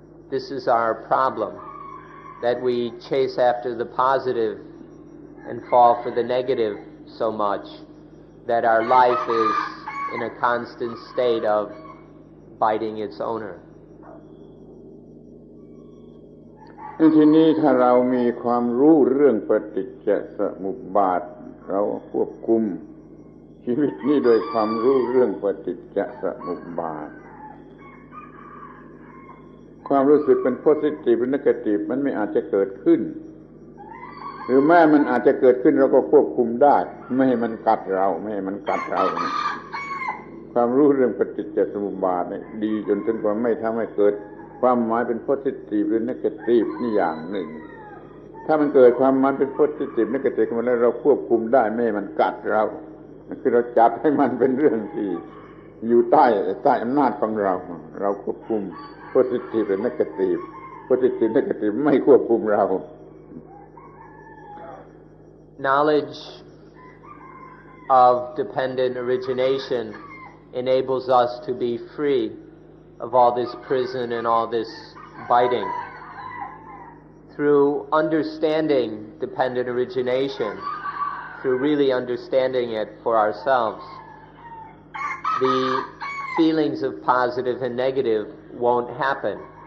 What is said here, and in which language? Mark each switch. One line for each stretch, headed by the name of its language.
English: This is our problem, that we chase after the positive and fall for the negative so much that our life is in a constant state of biting its owner.
Thai: ทีนี้ถ้าเรามีความรู้เรื่องปฏิจจสมุปบาทเราควบคุมชีวิตนี้โดยความรู้เรื่องปฏิจจสมุปบาทความรู้สึกเป็น positive หรือ negative มันไม่อาจจะเกิดขึ้นหรือแม้มันอาจจะเกิดขึ้นเราก็ควบคุมได้ไม่ให้มันกัดเราไม่ให้มันกัดเรา ความรู้เรื่องปฏิจจสมุปบาทเนี่ยดีจนถึงกับไม่ทำให้เกิดความหมายเป็น positive หรือ negative นี่อย่างหนึ่งถ้ามันเกิดความหมายเป็น positive negative ขึ้นมาแล้วเราควบคุมได้ไม่ให้มันกัดเราคือเราจัดให้มันเป็นเรื่องที่อยู่ใต้อำนาจของเราควบคุม positive หรือ negative positive negative ไม่ควบคุมเรา
English: Knowledge of dependent origination enables us to be free of all this prison and all this biting. Through understanding dependent origination, through really understanding it for ourselves, the feelings of positive and negative won't happen.